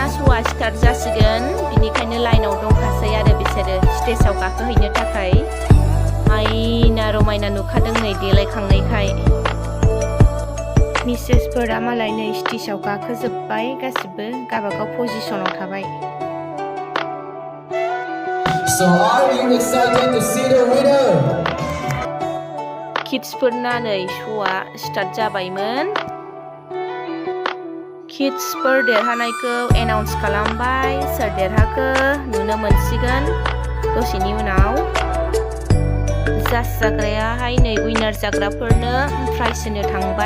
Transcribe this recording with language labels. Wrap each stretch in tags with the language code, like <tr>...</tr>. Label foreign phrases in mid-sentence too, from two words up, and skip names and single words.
<brx>श'आ स्टार्ट जासिगोन बिनिखायनो लाइनाव दंखासै आरो बिसोरो स्टेजआव गाखोहैनो थाखाय। आयना रमायना नुखादों नै देलायखांनायखाय। मिसेसफोरा मालाय नै स्टेजआव गाखोजोब्बाय गासिबो गावबागाव पजिशनाव थाबाय।</brx> <en>So are you excited to see the winner?</en> <brx>किड्सफोरना नै श'आ स्टार्ट जाबायमोन। किड्सफोर देरहानायखौ एनाउन्स खालामबाय। सोर देरहाखो नुनो मोनसिगोन दसेनि उनाव। जाज जाग्रायाहाय नै उइनार जाग्राफोरनो प्राइज होनो थांबाय।</brx>